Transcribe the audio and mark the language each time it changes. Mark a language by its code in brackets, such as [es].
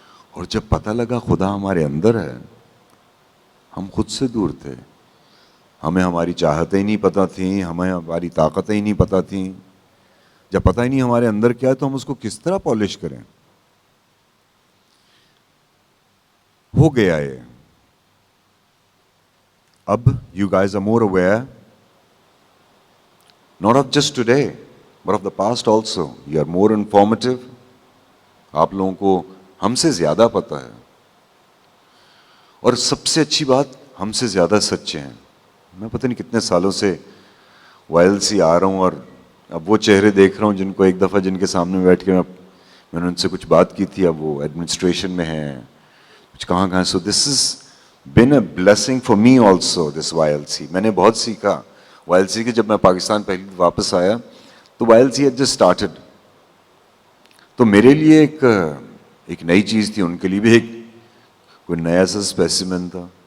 [ur] اور جب پتہ لگا خدا ہمارے اندر ہے، ہم خود سے دور تھے. ہمیں ہماری چاہتیں ہی نہیں پتہ تھیں، ہمیں ہماری طاقتیں ہی نہیں پتہ تھیں. جب پتہ ہی نہیں ہمارے اندر کیا ہے تو ہم اس کو کس طرح پالش کریں؟ ہو گیا یہ. [en] اب you guys are more aware, not of just today, but of the past also. You are more informative. [ur] آپ لوگوں کو ہم سے زیادہ پتہ ہے، اور سب سے اچھی بات ہم سے زیادہ سچے ہیں. میں پتہ نہیں کتنے سالوں سے YLC آ رہا ہوں، اور اب وہ چہرے دیکھ رہا ہوں جن کو ایک دفعہ جن کے سامنے بیٹھ کے میں نے ان سے کچھ بات کی تھی، اب وہ ایڈمنسٹریشن میں ہیں، کچھ کہاں. [en] So this is been a blessing for me also, this YLC. [ur] میں نے بہت سیکھا YLC کے. جب میں پاکستان پہلی واپس آیا تو YLC [en] had just started. [ur] تو میرے لیے ایک نئی چیز تھی، ان کے لیے بھی ایک کوئی نیا سا اسپیسیمن تھا.